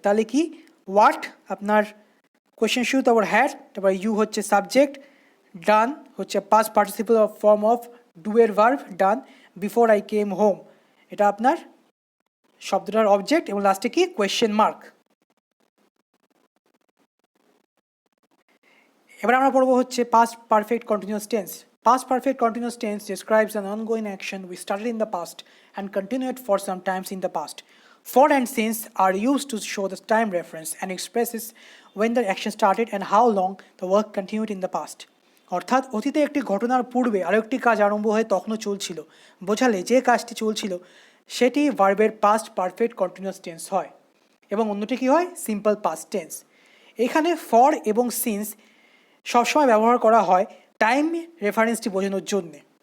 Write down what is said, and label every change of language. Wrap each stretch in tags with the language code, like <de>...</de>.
<bn>তাহলে কি হোয়াট আপনার কোয়েশ্চেন শুরু, তারপর হ্যাড, তারপর ইউ হচ্ছে সাবজেক্ট, ডান হচ্ছে past participle form of do এর verb done,</bn> <en>before I came home</en> <bn>এটা আপনার শব্দটার অবজেক্ট এবং লাস্টে কি কোয়েশ্চেন মার্ক। এবার আমরা পড়বো হচ্ছে past perfect continuous tense.</bn> <en>Past perfect continuous tense describes an ongoing action we started in the past and continued for some times in the past. For and since are used to show the time reference and expresses when the action started and how long the work continued in the past.</en> <bn>অর্থাৎ অতীতে একটি ঘটনার পূর্বে আরও একটি কাজ আরম্ভ হয়ে তখনও চলছিল বোঝালে যে কাজটি চলছিল সেটি ভার্বের পাস্ট পারফেক্ট কন্টিনিউয়াস টেন্স হয় এবং অন্যটি কী হয় সিম্পল পাস্ট টেন্স। এখানে ফর এবং সিন্স সবসময় ব্যবহার করা হয় টাইম রেফারেন্সটি বোঝানোর জন্যে।</bn>